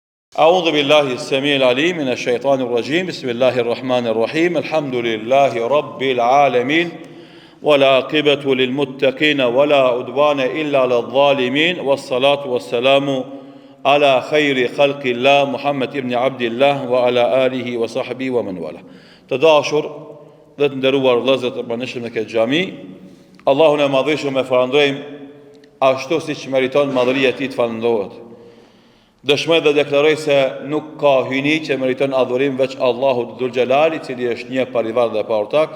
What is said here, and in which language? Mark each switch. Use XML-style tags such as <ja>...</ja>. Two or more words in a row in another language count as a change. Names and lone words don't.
<ar>أعوذ بالله السميع العليم من الشيطان الرجيم بسم الله الرحمن الرحيم الحمد لله رب العالمين والعاقبة للمتقين ولا عدوان إلا على الظالمين والصلاة والسلام على خير خلق الله محمد ابن عبد الله وعلى آله وصحبه ومن والاه.</ar> <sq>Të dashur dhe të nderuar vëllezër të pranishëm në këtë xhami, Allahun e madhëshëm e falënderojmë ashtu siç meriton madhëria e tij të falënderohet. Dëshmoj dhe deklaroj se nuk ka hyjni që meriton adhurim veç Allahut Dhul Xhelali, i cili është një parivar dhe pa ortak.</sq>